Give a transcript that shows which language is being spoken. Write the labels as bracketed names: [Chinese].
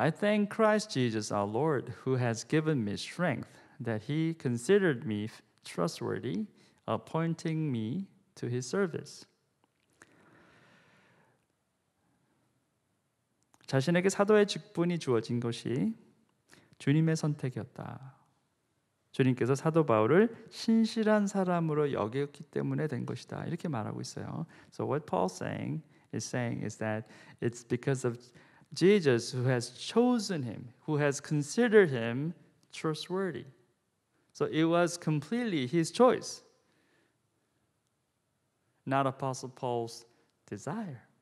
[English] I thank Christ Jesus our Lord who has given me strength, that he considered me trustworthy, appointing me to his service. [Korean] 자신에게 사도의 직분이 주어진 것이 주님의 선택이었다. 주님께서 사도 바울을 신실한 사람으로 여겼기 때문에 된 것이다. 이렇게 말하고 있어요. [English] So what Paul's saying is that it's because of Jesus who has chosen him, who has considered him trustworthy. So it was completely his choice, not Apostle Paul's desire.